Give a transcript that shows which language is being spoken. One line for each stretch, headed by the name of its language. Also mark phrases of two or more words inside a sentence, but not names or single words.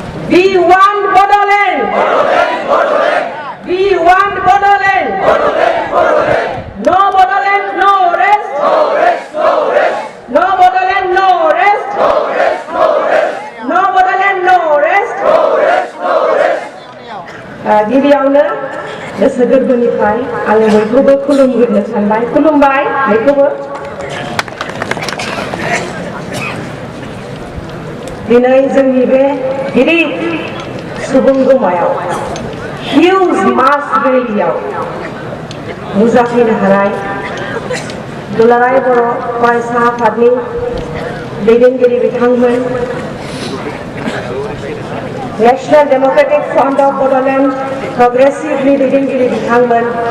English: We want Bodoland. We want Bodoland. No Bodoland, no rest. No Bodoland, no rest. No Bodoland, no rest.
Bodo: गिबियावनो गोसो गोरबोनिफ्राय आङो बयखौबो खुलुमग्रोनो सानबाय। खुलुमबाय बयखौबो। दिनै जोंनि बे गिदिर सुबुं जमायाव
English: huge mass
Bodo: रेलियाव नुजाफैनो हानाय दुलाराय बर' फरायसा आफादनि दैदेनगिरि बिथांमोन, नेशनेल डेमोक्रेटिक फ्रन्ट अफ बड'लेण्ड प्रग्रेसिभनि दैदेनगिरि बिथांमोन,